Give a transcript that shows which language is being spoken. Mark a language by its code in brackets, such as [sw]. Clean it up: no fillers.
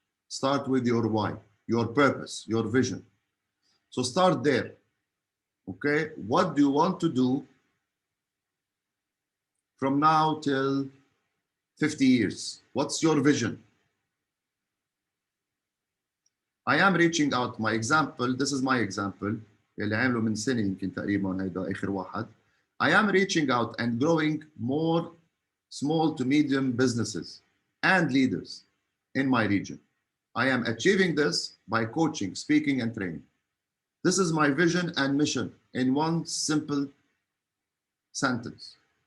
[en] Start with your why, your purpose, your vision. So start there. Okay, what do you want to do from now till 50 years? What's your vision? I am reaching out. My example, this is my example. [ar] اللي عمله من سنة يمكن تقريبا هيدا آخر واحد. [en] I am reaching out and growing more small to medium businesses and leaders in my region. I am achieving this by coaching, speaking, and training. This is my vision and mission in one simple sentence.